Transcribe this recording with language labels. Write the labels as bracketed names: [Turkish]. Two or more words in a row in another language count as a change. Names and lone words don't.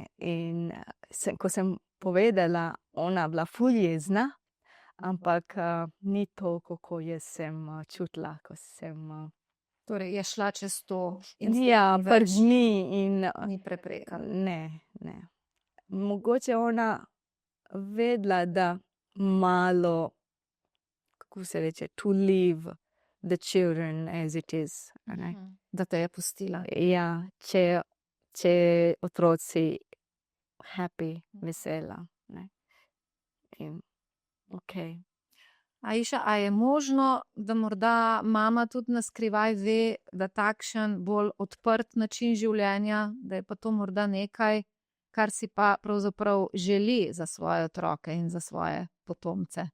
[Slovenian] In ko sem povedala, ona bila ful jezna, ampak ni toliko, ko jaz sem čutila, ko sem Torej, je šla čez to in se ja, ni pač več ni in ni preprekala. ne. Mogoče ona vedela, da malo, kako se reče, [English] to leave the children as it is. [Slovenian] a ne. Da te je pustila. Ja, če otroci happy, vesela. Ne. In, okej. Aisha, a je možno, da morda mama tudi na skrivaj ve, da takšen bolj odprt način življenja, da je pa to morda nekaj, kar si pa pravzaprav želi za svoje otroke in za svoje potomce?